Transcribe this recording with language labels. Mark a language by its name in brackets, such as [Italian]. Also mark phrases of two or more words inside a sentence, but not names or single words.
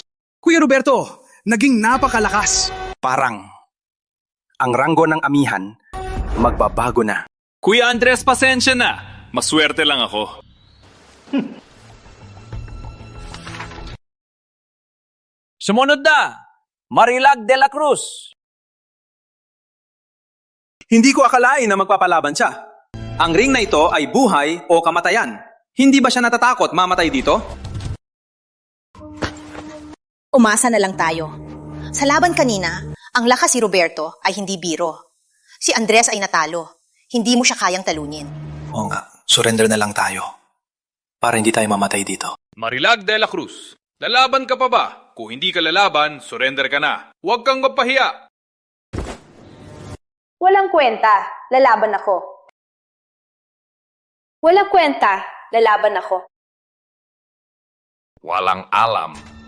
[Filipino] Kuya Roberto, naging napakalakas. Parang ang ranggo ng amihan magbabago na. Kuya Andres, pasensya na. Maswerte lang ako. Sumunod na, Marilag de la Cruz. Hindi ko akalain na magpapalaban siya. Ang ring na ito ay buhay o kamatayan. Hindi ba siya natatakot mamatay dito? Umasa na lang tayo. Sa laban kanina, ang lakas si Roberto ay hindi biro. Si Andres ay natalo. Hindi mo siya kayang talunin. Oo nga, surrender na lang tayo. Para hindi tayo mamatay dito. Marilag de la Cruz, lalaban ka pa ba? Kung hindi ka lalaban, surrender ka na. Huwag kang mapahiya. Walang kwenta, lalaban ako. Walang kwenta, lalaban ako. Walang alam.